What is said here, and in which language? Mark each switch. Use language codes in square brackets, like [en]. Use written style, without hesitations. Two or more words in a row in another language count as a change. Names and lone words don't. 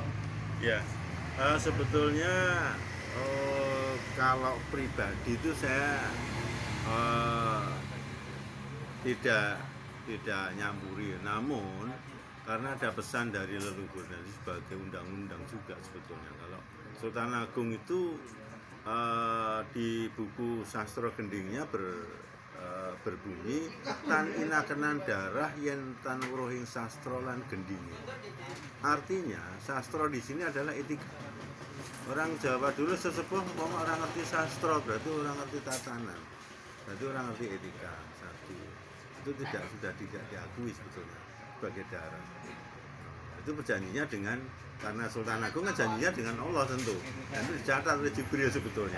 [id] Ya, sebetulnya kalau pribadi itu saya tidak nyampuri, namun karena ada pesan dari leluhur dan sebagai undang-undang juga sebetulnya. Kalau Sultan Agung itu di buku Sastra Gendingnya berbunyi [jv] tan inakenan darah yen tan weruhing sastra lan gendinge. [id] Artinya sastra di sini adalah etika. Orang Jawa dulu sesepuh orang ngerti sastra berarti orang ngerti tatanan, berarti orang ngerti etika. Satu itu sudah tidak diakui sebetulnya sebagai darah. Itu perjanjinya dengan, karena Sultan Agung kan janjinya dengan Allah tentu, dan itu dicatat oleh Jibril sebetulnya.